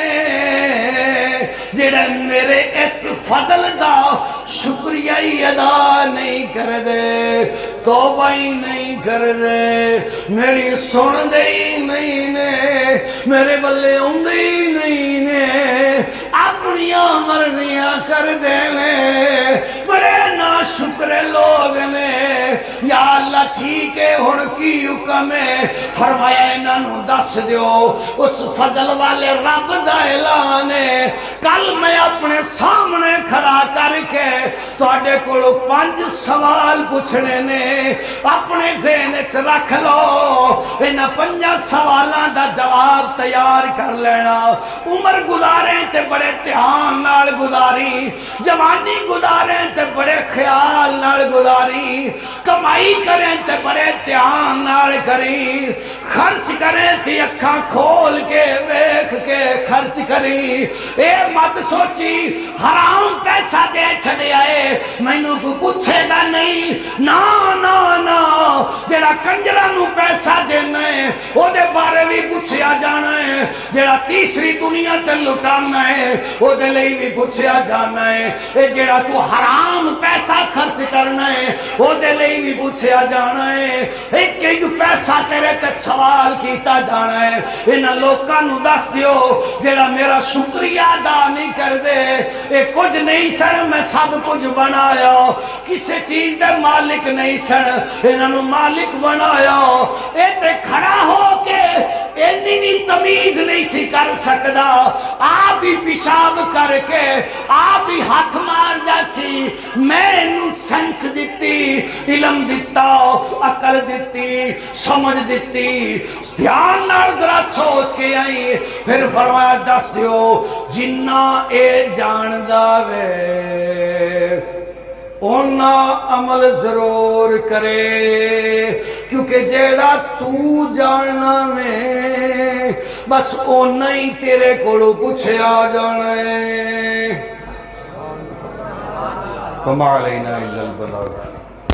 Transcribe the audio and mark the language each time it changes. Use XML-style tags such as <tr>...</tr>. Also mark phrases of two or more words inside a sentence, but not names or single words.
<pa>جڑے میرے اس فضل دا شکریہ ہی ادا نہیں کر دے توبہ ہی نہیں کر دے میری سن دے ہی نہیں نے میرے بلے ہوندے ہی نہیں نے اپنی مرضیاں کر دے نے بڑے ناشکر لوگ نے یا اللہ ٹھیک ہے ہن کی حکم ہے فرمایا انہاں نوں دس دیو اس فضل والے رب دا اعلان ہے کل میں اپنے سامنے کھڑا کر کے تواڈے کولوں 5 سوال پوچھنے نے اپنے ذہن وچ رکھ لو انہاں 5 سوالاں دا جواب تیار کر لینا عمر گزارے تے بڑے دھیان نال گزاری جوانی گزارے تے بڑے خیال نال گزاری کمائی کریں تے بڑے دھیان نال کری خرچ کریں تے اکھاں کھول کے ویکھ کے خرچ کری اے مت سوچی حرام پیسہ دے چھڑے آئے مینوں تو پوچھے گا نہیں نا نا نا جڑا کنجراں نوں پیسہ دینا ہے او دے بارے بھی پوچھیا جانا ہے جڑا تیسری دنیا تے لٹانا ہے او دے لئی بھی پوچھیا جانا ہے اے جڑا تو حرام پیسہ خرچ کرنا ہے او دے لئی بھی پوچھیا جانا ہے ایک ایک پیسہ تیرے تے سوال کیتا جانا ہے انہاں لوکاں نوں دس دیو جڑا میرا شکریہ ادا نہیں کر دے اے کچھ نہیں سن میں سب کچھ بنایا کسی چیز دے مالک نہیں سن انہاں نوں مالک بنایا اے تے کھڑا ہو کے اینی بھی تمیز نہیں سی کر سکدا آپ ہی پیشاب کر کے آپ ہی ہاتھ مار جاسی میں انہوں سنس دتی علم دتا عقل دتی سمجھ دتی دھیان نال ذرا سوچ کے آئی پھر فرمایا دس دیو جنہ اے جاندا وے اونا عمل ضرور کرے کیونکہ جیڑا تو جاننا میں بس اونا ہی تیرے کولو پوچھے آ جانا ہے</pa> <ar>وما علینا الا البلاغ</ar>